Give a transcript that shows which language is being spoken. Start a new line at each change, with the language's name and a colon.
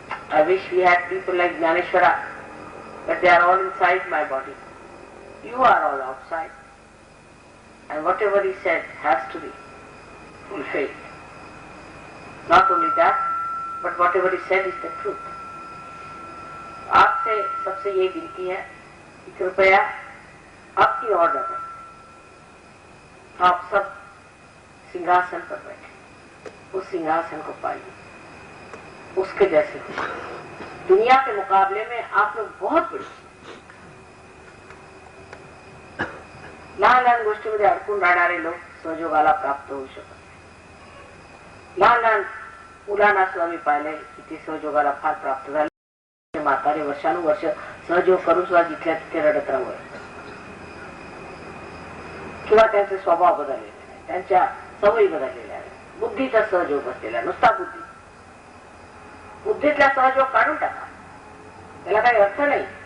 English: I wish we had people like Jnaneshwara, but they are all inside my body. You are all outside. And whatever he said has to be fulfilled. Not only that, but whatever he said is the truth.
Hindi: आपसे सबसे ये विनती है कि कृपया आपकी ओर नजर, आप सब सिंहासन पर बैठे, उस सिंहासन को पाइए, उसके जैसे हो. दुनिया के मुकाबले में आप लोग बहुत बड़े.
Marathi: लहान लहान गोष्टीमध्ये अडकून राहणारे लोक सहयोगाला प्राप्त होऊ शकत नाही. लहान लहान मुलांना सुद्धा मी पाहिलंय की ते सहयोगाला फार प्राप्त झाले. म्हातारे वर्षानुवर्ष सहयोग करून सुद्धा जिथल्या तिथे रडत राहू, किंवा त्यांचे स्वभाव बदललेले नाही, त्यांच्या सवयी बदललेल्या आहेत, बुद्धीचा सहयोग असलेला, नुसता बुद्धीतला सहयोग काढून टाका, त्याला काही अर्थ नाही.